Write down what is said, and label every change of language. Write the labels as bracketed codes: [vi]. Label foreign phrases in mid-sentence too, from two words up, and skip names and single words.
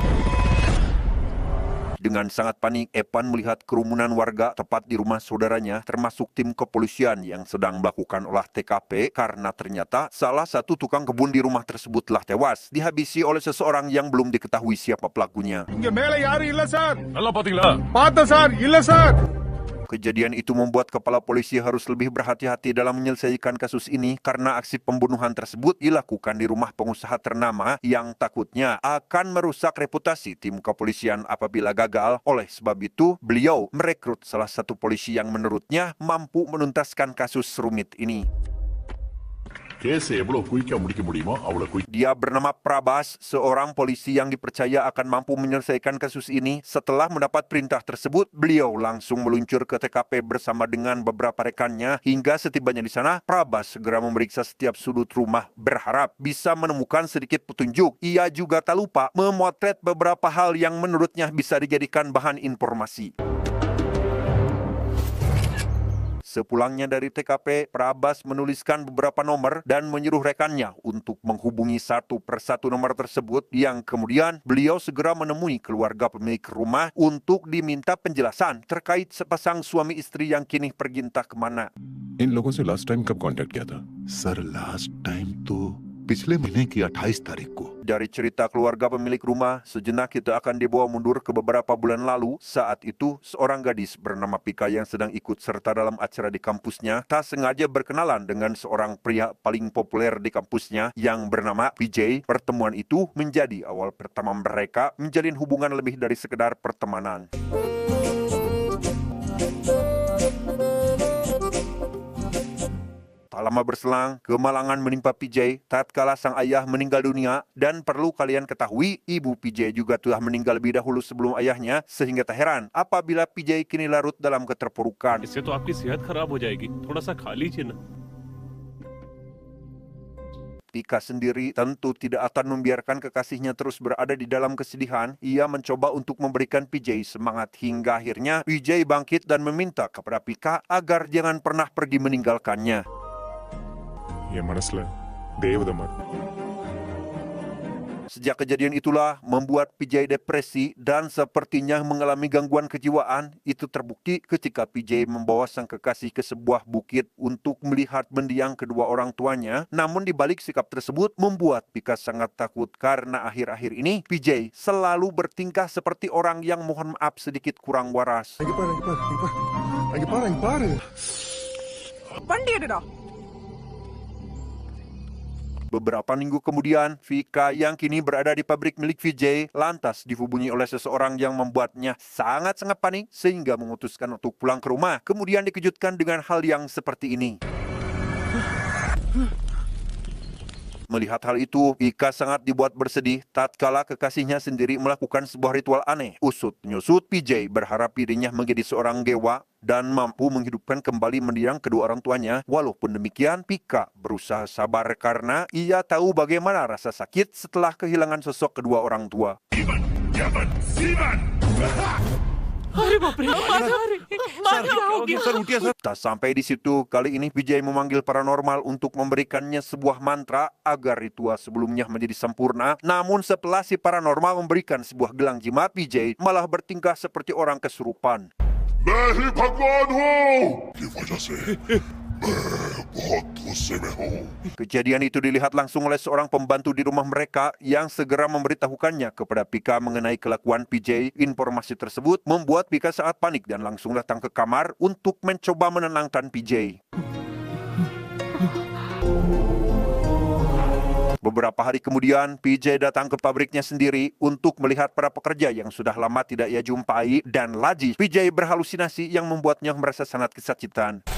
[id] Dengan sangat panik, Evan melihat kerumunan warga tepat di rumah saudaranya, termasuk tim kepolisian yang sedang melakukan olah TKP karena ternyata salah satu tukang kebun di rumah tersebut telah tewas, dihabisi oleh seseorang yang belum diketahui siapa pelakunya. [ta] இங்க மேல யாரும் இல்ல சார். நல்லா பாத்தீங்களா? பார்த்தேன் சார், இல்ல சார். [id] Kejadian itu membuat kepala polisi harus lebih berhati-hati dalam menyelesaikan kasus ini karena aksi pembunuhan tersebut dilakukan di rumah pengusaha ternama yang takutnya akan merusak reputasi tim kepolisian apabila gagal. Oleh sebab itu, beliau merekrut salah satu polisi yang menurutnya mampu menuntaskan kasus rumit ini. [ta] கேஸை எவ்வளவு குயிக்கா முடிக்க முடியுமோ அவ்வளவு குயிக். [id] Dia bernama Prabas, seorang polisi yang dipercaya akan mampu menyelesaikan kasus ini. Setelah mendapat perintah tersebut, beliau langsung meluncur ke TKP bersama dengan beberapa rekannya. Hingga setibanya di sana, Prabas segera memeriksa setiap sudut rumah, berharap bisa menemukan sedikit petunjuk. Ia juga tak lupa memotret beberapa hal yang menurutnya bisa dijadikan bahan informasi. Sepulangnya dari TKP, Prabas menuliskan beberapa nomor dan menyuruh rekannya untuk menghubungi satu persatu nomor tersebut, yang kemudian beliau segera menemui keluarga pemilik rumah untuk diminta penjelasan terkait sepasang suami istri yang kini pergi entah kemana. [hi] इन लोगों से [en] last time [hi] कब कांटेक्ट किया था? सर [en] last time [hi] तो पिछले महीने की 28 तारीख को. [id] Dari cerita keluarga pemilik rumah, sejenak kita akan dibawa mundur ke beberapa bulan lalu. Saat itu, seorang gadis bernama Pika yang sedang ikut serta dalam acara di kampusnya tak sengaja berkenalan dengan seorang pria paling populer di kampusnya yang bernama PJ. Pertemuan itu menjadi awal pertama mereka menjalin hubungan lebih dari sekedar pertemanan. Tak lama berselang, kemalangan menimpa PJ tatkala sang ayah meninggal dunia, dan perlu kalian ketahui, ibu PJ juga telah meninggal lebih dahulu sebelum ayahnya, sehingga tak heran apabila PJ kini larut dalam keterpurukan. [hi] इससे तो आपकी सेहत खराब हो जाएगी, थोड़ा सा खा लीजिए ना। [id] Pika sendiri tentu tidak akan membiarkan kekasihnya terus berada di dalam kesedihan. Ia mencoba untuk memberikan PJ semangat hingga akhirnya PJ bangkit dan meminta kepada Pika agar jangan pernah pergi meninggalkannya. [ta] என் மனசுல தேவதை மாதிரி. [id] Sejak kejadian itulah membuat PJ depresi dan sepertinya mengalami gangguan kejiwaan. Itu terbukti ketika PJ membawa sang kekasih ke sebuah bukit untuk melihat mendiang kedua orang tuanya. Namun di balik sikap tersebut membuat Pika sangat takut karena akhir-akhir ini PJ selalu bertingkah seperti orang yang mohon maaf sedikit kurang waras. இங்க பாரு, இங்க பாரு, இங்க பாரு. இங்க பாரு, இங்க பாரு. வண்டி எடுடா. Beberapa minggu kemudian, Vika yang kini berada di pabrik milik VJ lantas dihubungi oleh seseorang yang membuatnya sangat-sangat panik sehingga memutuskan untuk pulang ke rumah. Kemudian dikejutkan dengan hal yang seperti ini. Melihat hal itu, Vika sangat dibuat bersedih tatkala kekasihnya sendiri melakukan sebuah ritual aneh. Usut-nyusut, PJ berharap dirinya menjadi seorang dewa dan mampu menghidupkan kembali mendiang kedua orang tuanya. Walaupun demikian, Pika berusaha sabar karena ia tahu bagaimana rasa sakit setelah kehilangan sosok kedua orang tua. [hi] अरे बाप रे, [id] Tak sampai di situ, kali ini PJ memanggil paranormal untuk memberikannya sebuah mantra agar ritual sebelumnya menjadi sempurna. Namun setelah si paranormal memberikan sebuah gelang jimat, PJ malah bertingkah seperti orang kesurupan. [hi] मैं ही भगवान हूँ की वजह से मैं बहुत गुस्से में हूँ. [id] Kejadian itu dilihat langsung oleh seorang pembantu di rumah mereka yang segera memberitahukannya kepada Pika mengenai kelakuan PJ. Informasi tersebut membuat Pika sangat panik dan langsung datang ke kamar untuk mencoba menenangkan PJ. Beberapa hari kemudian, PJ datang ke pabriknya sendiri untuk melihat para pekerja yang sudah lama tidak ia jumpai, dan lagi PJ berhalusinasi yang membuatnya merasa sangat kesakitan.